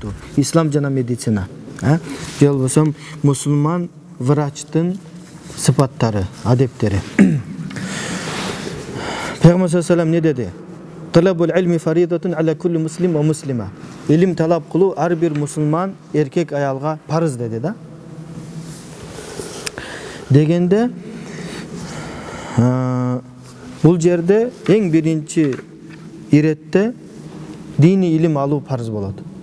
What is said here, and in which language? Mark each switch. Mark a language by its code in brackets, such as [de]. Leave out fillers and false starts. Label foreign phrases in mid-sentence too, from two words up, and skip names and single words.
[ky] ислам жана медицина. Же болбосо мусулман врачтын сыпаттары, адептери. Пейгамбар [ar] صلى الله عليه وسلم [ky] не деди? [ar] طلب العلم فريضة على كل مسلم ومسلمة. [ky] Илим талап кылуу ар бир мусулман эркек аялга парыз деди да. Дегенде бул жерде эң биринчи иретте дини илим алуу парыз болот.